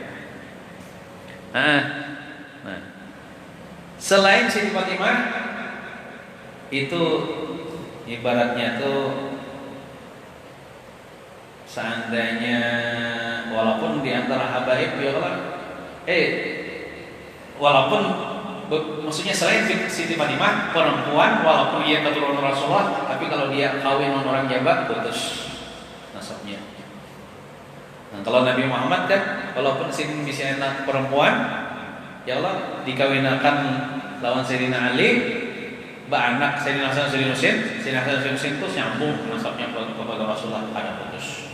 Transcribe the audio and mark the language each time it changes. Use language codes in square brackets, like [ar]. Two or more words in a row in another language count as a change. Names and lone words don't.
[id] Nah, selain Siti Fatimah itu ibaratnya tuh seandainya walaupun di antara habaib [ar] ya Allah, [id] walaupun maksudnya selain Siti Fatimah perempuan walaupun dia keturunan Rasulullah, tapi kalau dia kawin dengan orang Jawa putus nasabnya. Nah, kalau Nabi Muhammad kan walaupun sini bisa anak perempuan, [ar] ya Allah [id] dikawinakan lawan Sayyidina Ali, anak Sayyidina Hasan Sayyidina Husain itu nyambung nasabnya kepada Rasulullah, ada putus.